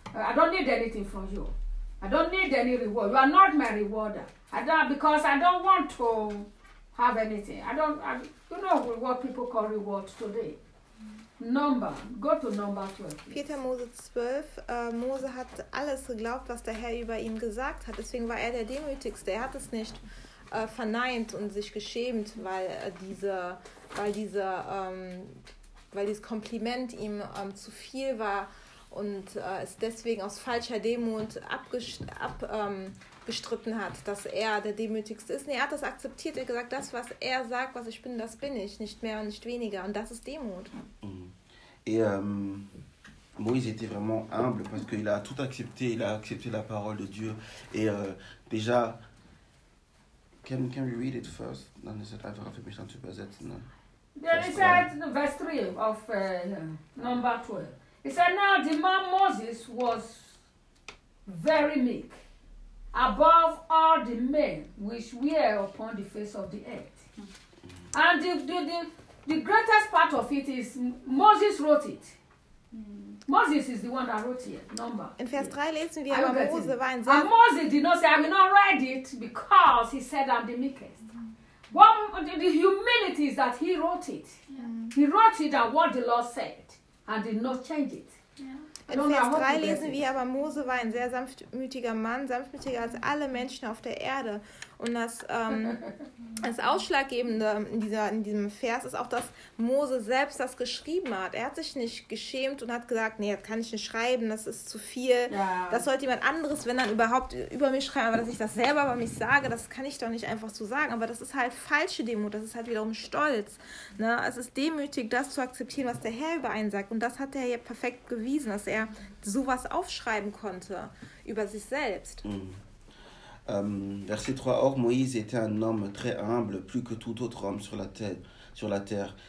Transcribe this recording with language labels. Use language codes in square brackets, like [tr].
[en] I don't need anything from you. I don't need any reward. You are not my rewarder. Because I don't want to have anything. You know what people call reward today. Go to number 12. [de] Peter Mose 12. Mose hat alles geglaubt, was der Herr über ihn gesagt hat. Deswegen war er der Demütigste. Er hat es nicht verneint und sich geschämt, weil dieses Kompliment ihm zu viel war und es deswegen aus falscher Demut abgestritten hat, dass er der Demütigste ist. Nee, er hat das akzeptiert. Er hat gesagt, das, was er sagt, was ich bin, das bin ich. Nicht mehr und nicht weniger. Und das ist Demut. [fr] Et Moïse était vraiment humble parce qu'il a tout accepté, il a accepté la parole de Dieu. Et déjà, [en] can we read it first? [fr] Non, c'est pas vrai, je vais faire mes chansons sur Bazette. [en] Then he said, verse 3 of number 12. He said, now the man Moses was very meek, above all the men which were upon the face of the earth. And the greatest part of it is Moses wrote it. Moses is the one that wrote it. Number. [de] In Vers 3 lesen wir, aber Mose war ein sehr... [en] And Moses did not say, I will not write it because he said I'm the meekest. The humility is that he wrote it. Yeah. He wrote it and what the Lord said and did not change it. [de] In Vers 3 lesen wir, aber Mose war ein sehr sanftmütiger Mann, sanftmütiger als alle Menschen auf der Erde. Und das Ausschlaggebende in diesem Vers ist auch, dass Mose selbst das geschrieben hat. Er hat sich nicht geschämt und hat gesagt, nee, das kann ich nicht schreiben, das ist zu viel. Ja. Das sollte jemand anderes, wenn dann überhaupt, über mich schreiben. Aber dass ich das selber über mich sage, das kann ich doch nicht einfach so sagen. Aber das ist halt falsche Demut, das ist halt wiederum Stolz. Ne? Es ist demütig, das zu akzeptieren, was der Herr über einen sagt. Und das hat er ja perfekt bewiesen, dass er sowas aufschreiben konnte über sich selbst. Mhm. [fr] Verset 3, or Moïse était un homme très humble, plus que tout autre homme sur la terre.